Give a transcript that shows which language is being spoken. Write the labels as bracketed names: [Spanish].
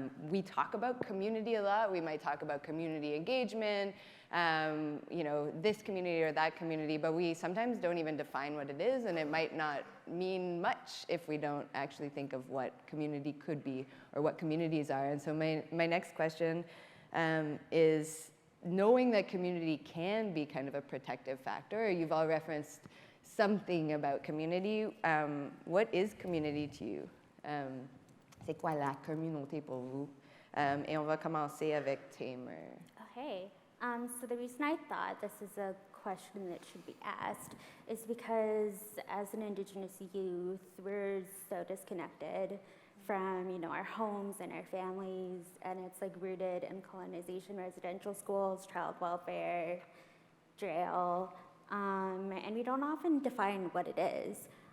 [English] We talk about community a lot. We might talk about community engagement, you know, this community or that community, but we sometimes don't even define what it is, and it might not mean much if we don't actually think of what community could be or what communities are. And so my next question is, knowing that community can be kind of a protective factor, you've all referenced something about community. What is community to you? [French] C'est quoi la communauté pour vous? Et on va commencer avec Tamer. [English] Okay. So the reason I thought this is a question that should be asked is because as an Indigenous youth, we're so disconnected from, you know, our homes and our families, and it's like rooted in colonization, residential schools, child welfare, jail, and we don't often define what it is.